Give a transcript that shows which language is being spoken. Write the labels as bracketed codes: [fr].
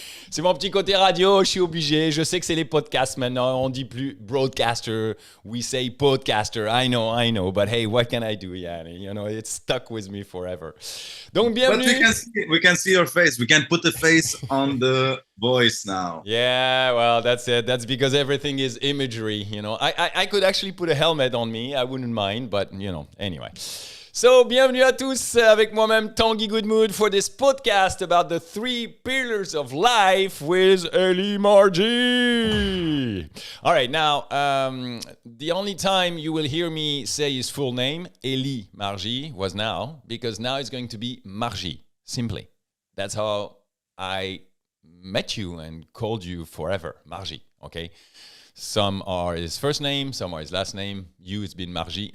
[fr] C'est mon petit côté radio, je suis obligé. Je sais que c'est les podcasts maintenant. On dit plus broadcaster, [en] we say podcaster. I know. But hey, what can I do? Yeah, it's stuck with me forever. [fr] Donc, bienvenue. [en] But we can see your face. We can put a face on the voice now. Yeah, well, that's it. That's because everything is imagery, I could actually put a helmet on me. I wouldn't mind, but, anyway. So, [fr] bienvenue à tous avec moi-même [en] Tanguy Goodmood for this podcast about the 3 pillars of life with Ellie Margie. All right, now, the only time you will hear me say his full name, Ellie Margie, was now, because now it's going to be Margie, simply. That's how I met you and called you forever, Margie, okay? Some are his first name, some are his last name. You, it's been Margie.